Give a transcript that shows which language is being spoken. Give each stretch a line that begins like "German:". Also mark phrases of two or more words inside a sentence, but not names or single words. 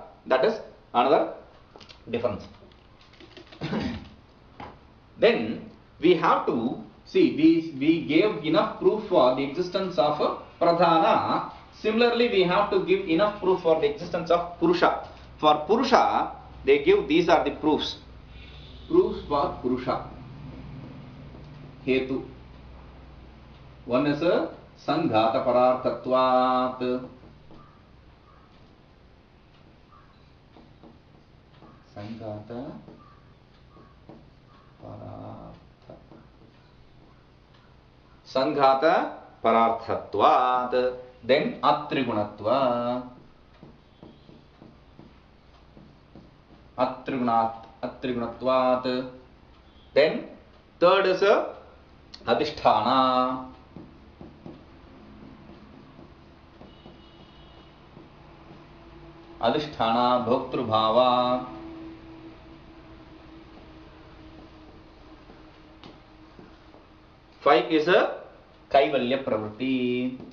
English: That is another difference. Then, we have to see, we gave enough proof for the existence of Pradhana. Similarly, we have to give enough proof for the existence of Purusha. For Purusha, they give, these are the proofs. Proofs for Purusha. Hetu. One is
Sanskrit: Sanghata Pararthatvat. Sanghata Parartha. Sanghata Pararthatvat. Then Atrigunatva. Atrigunatvat.
English: Then third is Adhisthana.
Sanskrit: Adhisthana Bhoktrubhava.
English: Five is
Sanskrit: Kaivalya Pravritti.